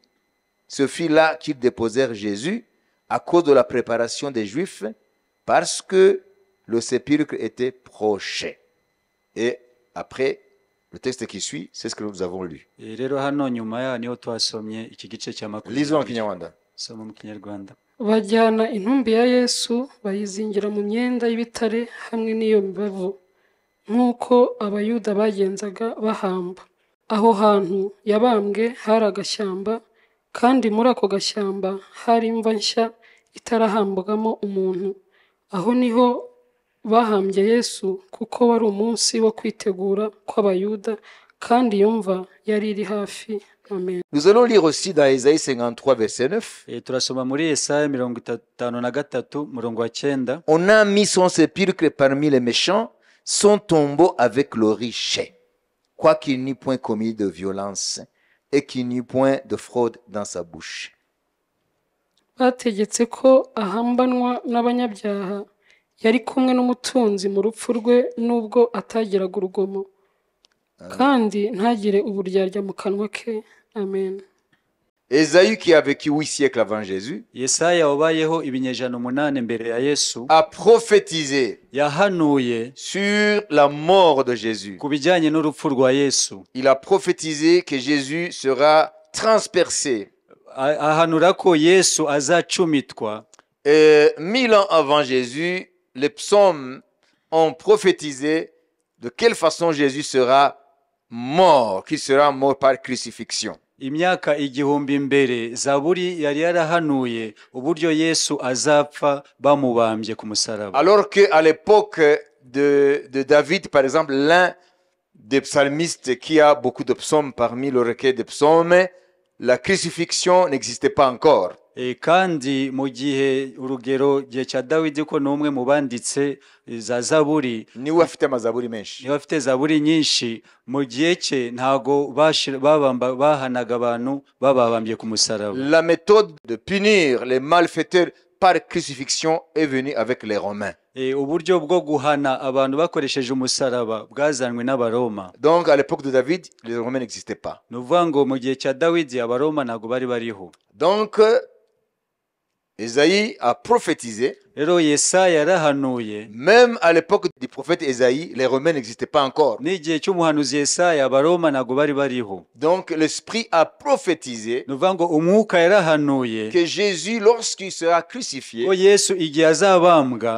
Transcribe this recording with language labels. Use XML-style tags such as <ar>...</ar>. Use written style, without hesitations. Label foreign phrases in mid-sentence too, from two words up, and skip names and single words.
<fr>Ce fut là qu'ils déposèrent Jésus à cause de la préparation des Juifs, parce que le sépulcre était proche. Et après, le texte qui suit, c'est ce que nous avons lu. Lisons en Kinyarwanda.</fr> <rw>Bajyana intumbi ya Yesu bayizingira mu myenda y'ibitare hamwe n'iyo mibavu, nk'uko abayuda bagenzaga bahamba. Aho hantu yabambwe hari agashyamba, kandi muri ako gashyamba hari imva nshya itarahambwamo umuntu. Aho niho bahambye Yesu, kuko wari umunsi wo kwitegura kw'abayuda, kandi iyo mva yari iri hafi. Amen.</rw> <fr>Nous allons lire aussi dans Isaïe 53, verset 9.</fr> <rw>Turasoma muri Yesaya 53:9.</rw> <fr>On a mis son sépulcre parmi les méchants, son tombeau avec le riche, quoiqu'il n'eût point commis de violence et qu'il n'eût point de fraude dans sa bouche.</fr> <rw>Bategetse ko ahambanwa n'abanyabyaha, yari kumwe n'umutunzi mu rupfu rwe nubwo atagiraga urugomo, kandi ntagire uburyarya mu kanwa ke. Amen.</rw> <fr>Ésaïe, qui a vécu 8 siècles avant Jésus,</fr> <rw>Yesaya wabayeho ibinyejana 8 mbere ya Yesu,</rw> <fr>a prophétisé</fr> <rw>yahanuye</rw> <fr>sur la mort de Jésus.</fr> <rw>ku bijyanye n'urupfu rwa Yesu.</rw> <fr>Il a prophétisé que Jésus sera transpercé.</fr> <rw>Ahanura ko Yesu azacumitwa.</rw> <fr>Et 1000 ans avant Jésus, les psaumes ont prophétisé de quelle façon Jésus sera mort, qu'il sera mort par crucifixion.</fr> <rw>Imyaka igihumbi mbere Zaburi yari yarahanuye uburyo Yesu azapfa bamubambye ku musaraba.</rw> <fr>Alors qu'à l'époque de David, par exemple, l'un des psalmistes qui a beaucoup de psaumes parmi le recueil des psaumes, la crucifixion n'existait pas encore.</fr> <rw>Kandi mu gihe urugero gihe cya Dawidi ko n'umwe mu banditse za Zaburi, niwe afite amazaburi menshi, niwe afite Zaburi nyinshi, mu gihe cye ntago bahanaga abantu bababambye ku musaraba.</rw> <fr>La méthode de punir les malfaiteurs par crucifixion est venue avec les Romains.</fr> <rw>Uburyo bwo guhana abantu bakoresheje umusaraba bwazanwe n'Abaroma.</rw> <fr>Donc à l'époque de David, les Romains n'existaient pas.</fr> <rw>Nuvuga ngo mu gihe cya Dawidi Abaroma ntago bari bariho.</rw> <fr>Donc Ésaïe a prophétisé</fr> <rw>rero Yesaya yarahanuye</rw> <fr>Même à l'époque du prophète Ésaïe, les Romains n'existaient pas encore.</fr> <rw>n'igihe cy'umuhanuzi Yesaya abaroma ntabwo bari bariho.</rw> <fr>Donc l'Esprit a prophétisé</fr> <rw>ni ukuvuga ngo umwuka yarahanuye</rw> <fr>que Jésus, lorsqu'il sera crucifié,</fr> <rw>ko Yesu igihe azabambwa</rw>